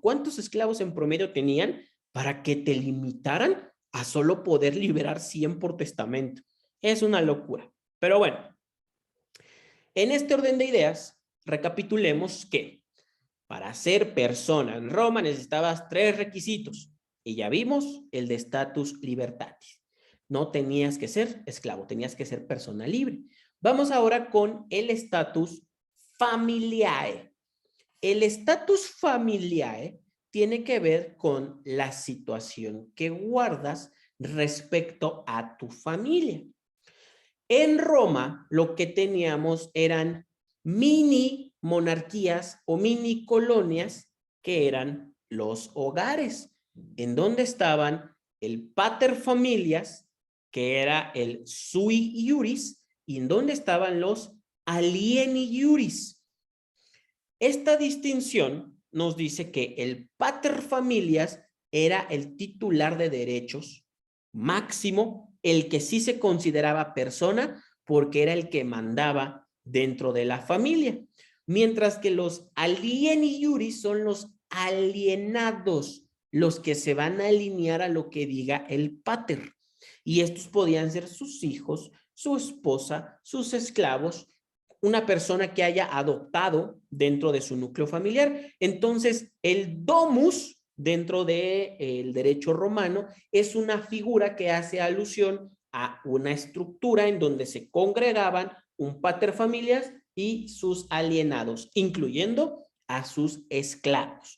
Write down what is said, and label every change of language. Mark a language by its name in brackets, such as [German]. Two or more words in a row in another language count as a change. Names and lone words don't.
[Spanish] ¿Cuántos esclavos en promedio tenían para que te limitaran a solo poder liberar 100 por testamento? Es una locura. Pero bueno, en este orden de ideas, recapitulemos que para ser persona en Roma necesitabas 3 requisitos. Y ya vimos el de [Latin] status libertatis. [Spanish] No tenías que ser esclavo, tenías que ser persona libre. Vamos ahora con el [Latin] status familiae. [Spanish] El [Latin] status familiae [Spanish] tiene que ver con la situación que guardas respecto a tu familia. En Roma lo que teníamos eran mini monarquías o mini colonias que eran los hogares, en donde estaban el [Latin] pater familias, [Spanish] que era el [Latin] sui iuris, [Spanish] y en donde estaban los [Latin] alieni iuris. [Spanish] Esta distinción nos dice que el [Latin] pater familias [Spanish] era el titular de derechos máximo, el que sí se consideraba persona porque era el que mandaba dentro de la familia, mientras que los [Latin] alieni iuris [Spanish] son los alienados, los que se van a alinear a lo que diga el pater, y estos podían ser sus hijos, su esposa, sus esclavos, una persona que haya adoptado dentro de su núcleo familiar. Entonces, el domus dentro del derecho romano es una figura que hace alusión a una estructura en donde se congregaban un paterfamilias y sus alienados, incluyendo a sus esclavos.